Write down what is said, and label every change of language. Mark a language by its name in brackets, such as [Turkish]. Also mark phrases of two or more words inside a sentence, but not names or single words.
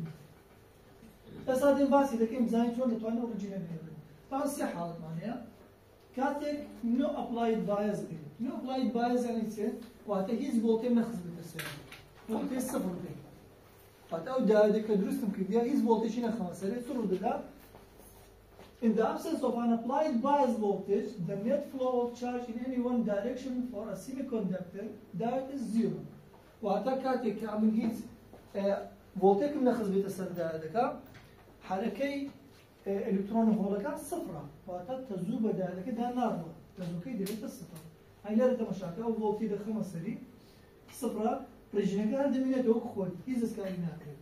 [Central Kurdish] ئێستا دێن باسی دەکەین بزانین چۆن دەتوانین ئەو ڕژینە بێنین. تا سێ حاڵەتمان هەیە. کاتێک [English] no applied bias [Central Kurdish] بێت. [English] no applied bias [Central Kurdish] یعنی چێ؟ واتە هیچ ڤۆڵتێج نەخستبێتە سەر، ڤۆڵتێج سەفر بێت. واتە ئەو دایۆدێک کە دروستم کردیا هیچ ڤۆڵتێجی نەخەمە سەرێ، چ ڕوو دەدات؟ [English] In the absence of an applied bias voltage, the net flow of charge in any one direction for a semiconductor that is zero. [Central Kurdish] واتە کاتێک کە من هیچ ڤۆڵتێکم نەخستبێتە سەر دایۆدەکە حرەکەی ئەلکترۆن هۆڵەکان سفرە، واتە تەزوو بە دایۆدەکەدا ناڕوە، تەزووکەی دەبێتە سفر. لێرە تەماشاکە ئەو ڤۆڵتی دەخەمە سەری سفرە، ڕژینەکە هەر دەمێنێتەوە خۆی هیچ دەستکاری ناکرێت.